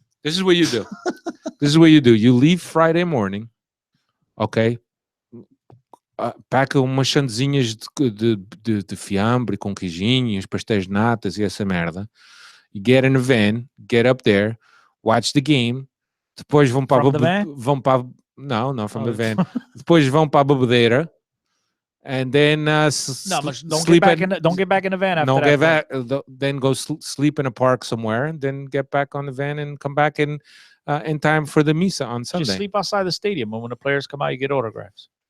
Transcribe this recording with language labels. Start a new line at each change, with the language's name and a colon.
English: This is what you do. This is what you do. You leave Friday morning. Okay.
Portuguese: Paca umas sandezinhas de fiambre com queijinhos, pastéis de natas e essa merda.
English: You get in a van, get up there, watch the game.
Portuguese: Depois vão para não,
English: from the van.
Portuguese: Depois vão para a bebedeira.
English: And then don't get back in the van after that. Then go sleep in a park somewhere, and then get back on the van and come back in time for the misa on Sunday. Just sleep outside the stadium, and when the players come out, you get autographs.